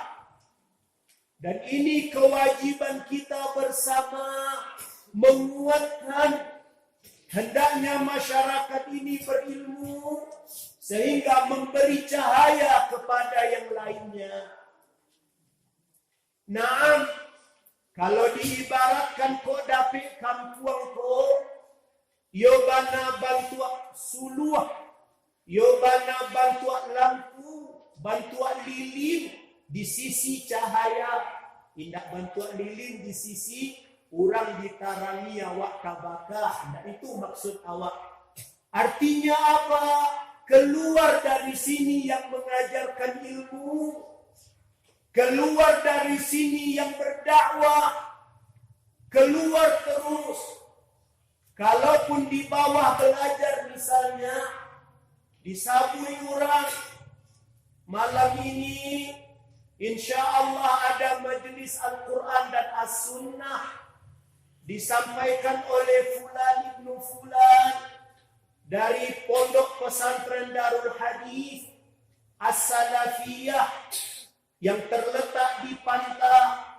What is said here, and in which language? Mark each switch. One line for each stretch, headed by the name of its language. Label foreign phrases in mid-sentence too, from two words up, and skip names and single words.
Indonesian: Dan ini kewajiban kita bersama menguatkan. Hendaknya masyarakat ini berilmu sehingga memberi cahaya kepada yang lainnya.
Minangkabau: Naam, kalau diibaratkan kok dapik kampuang ko, yo bana bantuak suluh, yo bana bantuak lampu, bantuak lilin di sisi cahaya, indak bantuak lilin di sisi orang ditarangi awak kabaka.
Indonesian: Nah, itu maksud awak. Artinya apa? Keluar dari sini yang mengajarkan ilmu, keluar dari sini yang berdakwah, keluar terus. Kalaupun di bawah belajar misalnya, disabui orang, malam ini
Arabic: إن شاء الله
Indonesian: ada majelis Al-Quran dan As-Sunnah, disampaikan oleh Fulan Ibnu Fulan dari Pondok Pesantren Darul Hadis As-Salafiyah yang terletak di Panta.